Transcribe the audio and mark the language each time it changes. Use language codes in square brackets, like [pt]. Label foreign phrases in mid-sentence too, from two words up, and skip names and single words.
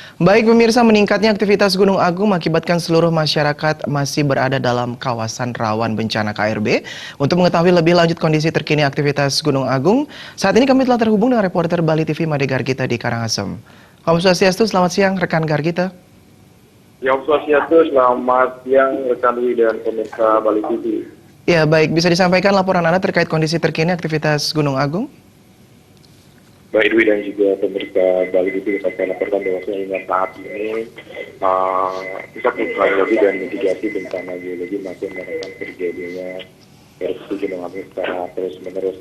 [id] Baik pemirsa, meningkatnya aktivitas Gunung Agung mengakibatkan seluruh masyarakat masih berada dalam kawasan rawan bencana KRB. Untuk mengetahui lebih lanjut kondisi terkini aktivitas Gunung Agung, saat ini kami telah terhubung dengan reporter Bali TV Made Gargita di Karangasem. [sa] Om Swastiastu, [id] selamat siang rekan Gargita. Ya, [sa] Om Swastiastu, [id] selamat siang rekan Dwi dan pemirsa Bali TV. Ya baik, bisa disampaikan laporan Anda terkait kondisi terkini aktivitas Gunung Agung? Baik Dwi dan juga pemirsa Bali TV, saya laporkan bahwasanya hingga saat ini pusat vulkanologi dan mitigasi bencana geologi masih menekan terjadinya erupsi Gunung Agung secara terus-menerus.